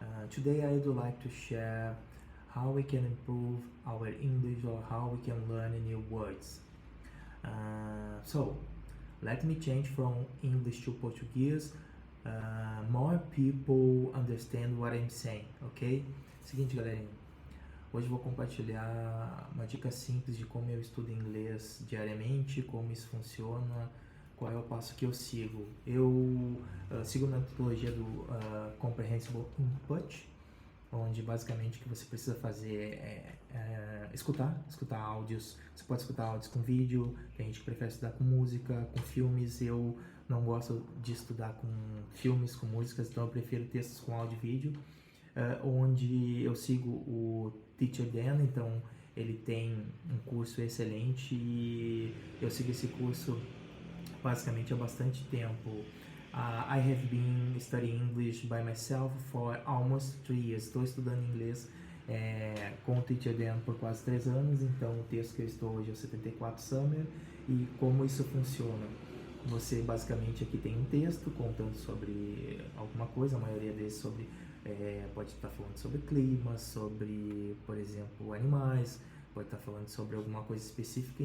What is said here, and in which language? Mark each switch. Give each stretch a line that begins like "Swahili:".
English: Today I would like to share how we can improve our English or how we can learn new words. So let me change from English to Portuguese. More people understand what I'm saying, ok?
Portuguese: Seguinte, galerinha. Hoje eu vou compartilhar uma dica simples de como eu estudo inglês diariamente, como isso funciona, qual é o passo que eu sigo. Eu sigo a metodologia do Comprehensible Input, onde basicamente o que você precisa fazer é escutar áudios. Você pode escutar áudios com vídeo, tem gente que prefere estudar com música, com filmes. Eu não gosto de estudar com filmes, com músicas, então eu prefiro textos com áudio e vídeo. Onde eu sigo o Teacher Dan, então ele tem um curso excelente e eu sigo esse curso basicamente há bastante tempo.
English: I have been studying English by myself for almost 3 years.
Portuguese: Estou estudando inglês com o Teacher Dan por quase 3 anos, então o texto que eu estou hoje é o 74 Summer. E como isso funciona? Você basicamente aqui tem um texto contando sobre alguma coisa, a maioria deles sobre pode estar falando sobre clima, sobre, por exemplo, animais, pode estar falando sobre alguma coisa específica.